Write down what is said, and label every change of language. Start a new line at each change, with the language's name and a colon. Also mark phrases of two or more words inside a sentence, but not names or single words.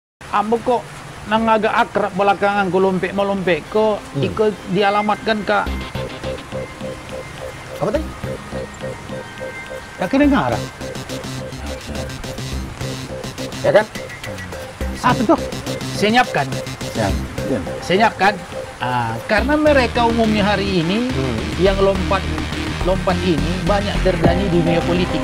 Minangkabau: Ambo kok nang agak akrab belakangan ko lompek ko ikut dialamatkan Kak.
Indonesian: Apa tadi? Tak kedengaran. Ya kan? Apa tuh? Senyapkan. Ya. Senyapkan. Karena mereka umumnya hari ini yang lompat ini banyak terjadi di dunia politik.